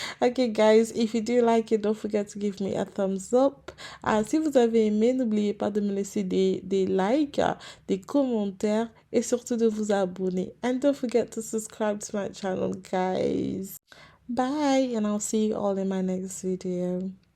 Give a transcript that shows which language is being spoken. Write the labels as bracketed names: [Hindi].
[English] Okay guys, if you do like it, don't forget to give me a thumbs up. [French] Si vous avez aimé, n'oubliez pas de me laisser des likes, des commentaires et surtout de vous abonner. [English] And don't forget to subscribe to my channel, guys. Bye, and I'll see you all in my next video.